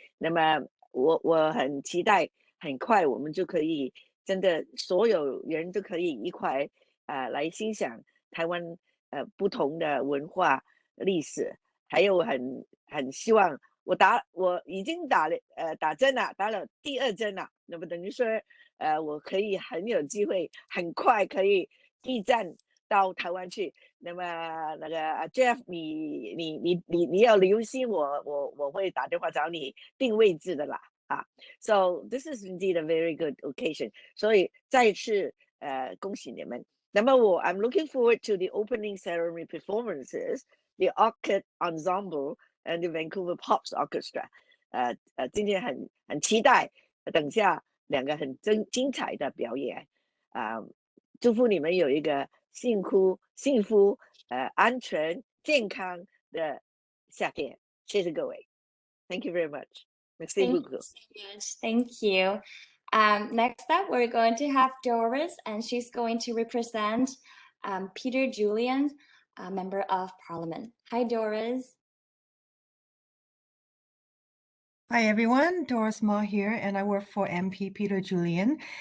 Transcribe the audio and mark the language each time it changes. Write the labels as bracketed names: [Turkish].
[Chinese] 那么我很期待，很快我们就可以真的所有人都可以一块来欣赏台湾不同的文化历史，还有很希望我已经打针了，打了第2针了，那么等于说我可以很有机会很快可以驿站到台湾去。那么那个Jeff， 你要留心我会打电话找你定位置的啦啊。 [English] So this is indeed a very good occasion。 [Chinese] 所以再一次恭喜你们。那么 [English] I'm looking forward to the opening ceremony performances, the Orchid Ensemble and the Vancouver Pops Orchestra。 [Chinese] 今天很期待，等下2个很精彩的表演祝福你们有一个幸福安全健康的夏天。谢谢各位。 [English] Thank you very much. [French] Merci beaucoup. [English] Thank you. Next up, we're going to have Doris, and she's going to represent Peter Julian, a Member of Parliament. Hi, Doris. Hi everyone, Doris Ma here, and I work for MP Peter Julian.